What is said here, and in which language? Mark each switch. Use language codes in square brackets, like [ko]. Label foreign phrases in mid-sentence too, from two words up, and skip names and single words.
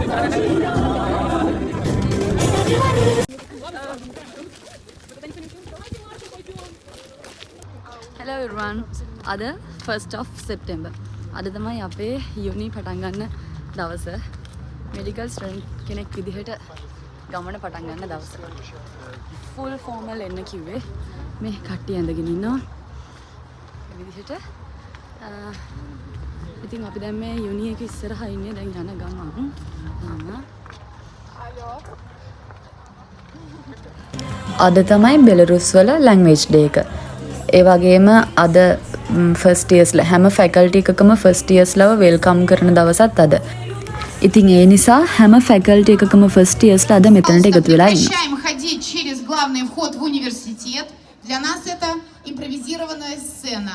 [en] Hello everyone. [si] අද [en] 1st of September. [si] අද තමයි අපේ යුනි පටන් ගන්න දවස. [en] medical student [si] කෙනෙක් විදිහට ගමන පටන් ගන්න දවස. [en] full formal [si] එන්න කිව්වේ. මේ කට්ටිය ඇඳගෙන ඉන්නවා. මේ විදිහට ඉතින් අපි දැන් මේ යුනි එක ඉස්සරහා ඉන්නේ දැන් යන ගමන්. අද තමයි බෙලරුස් වල [en] language day [si] එක. ඒ වගේම අද [en] first years [si] හැම ෆැකල්ටි එකකම [en] first years [si] වෙල්කම් කරන දවසත් අද. ඉතින් ඒ නිසා හැම ෆැකල්ටි එකකම [en] first years [si] අද මෙතනට එකතු වෙලා ඉන්නවා. [ru] ходить через главный вход в университет. Для нас это импровизированная сцена.